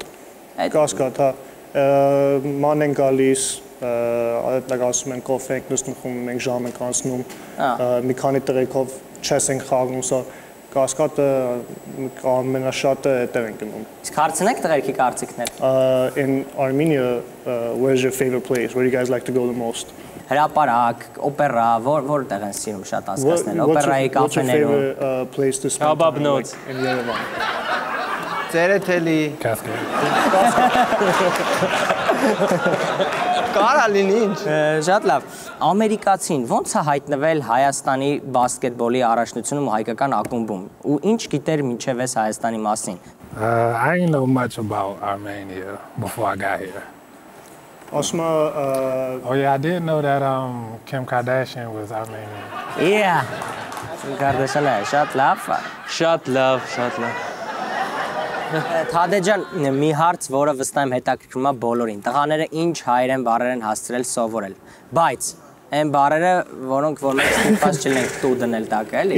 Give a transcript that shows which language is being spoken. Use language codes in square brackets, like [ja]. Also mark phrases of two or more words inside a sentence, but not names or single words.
[hy] Կասկադ, հա։ Ման են գալիս, այդտեղ ասում են կոֆե ենք նստում, խմում ենք, ժամ ենք անցնում, մի քանի տղերքով չես ենք խաղում, սա Կասկադը ամենաշատը այդտեղ են գնում։ Իսկ հարցնեք տղերքի կարծիքներ։ [en] In Armenia, where's your favorite place? Where do you guys like to go the most? [hy] Հրապարակ, օպերա, որտեղ են սիրում շատ հասկացնել, օպերայի կաֆեներում։ [en] What's your favorite place to spend time like in Yerevan? [hy] Ծերեթելի։ Կասկադ։ Կարա լինի ինչ։ Շատ լավ։ Ամերիկացին ո՞նց է հայտնվել Հայաստանի բասկետբոլի առաջնությունում ու հայկական ակումբում։ Ու ինչ գիտեր մինչև այս Հայաստանի մասին։ [en] I didn't know much about Armenia before I got here. [hy] Ասում [en] Oh yeah, I did know that Kim Kardashian was Armenian. [hy] Yeah։ Կարդաշանը շատ լավ։ Շատ լավ, շատ լավ։ Թադե ջան, մի հարց, որը վստահ եմ հետաքրքրում է բոլորին։ Տղաները ինչ հայերեն բառեր են հասցրել սովորել։ Բայց այն բառերը, որոնք որ մենք ստիպված չլինենք տու դնել տակ, էլի։